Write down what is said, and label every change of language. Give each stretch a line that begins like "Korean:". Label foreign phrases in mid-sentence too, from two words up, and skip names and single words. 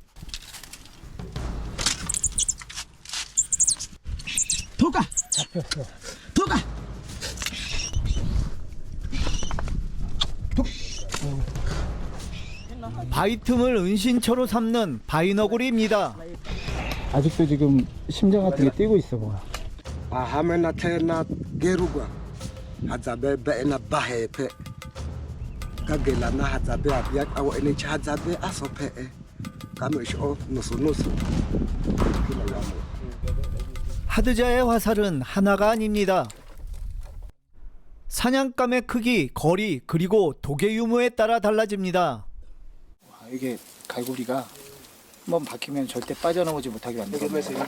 Korean: 바위 틈을 은신처로 삼는 바위너구리입니다. 아직도 지금 심장 같은 게 뛰고 있어 봐.
Hadza: Hamena tena geruga hazabe na bahepe kagela na hazabe abia awo ene hazabe asope kamesh nusu
Korean: 하드자의 화살은 하나가 아닙니다. 사냥감의 크기, 거리, 그리고 독의 유무에 따라 달라집니다. 이게 갈고리가 한번 박히면 절대 빠져나오지 못하게 만들어요.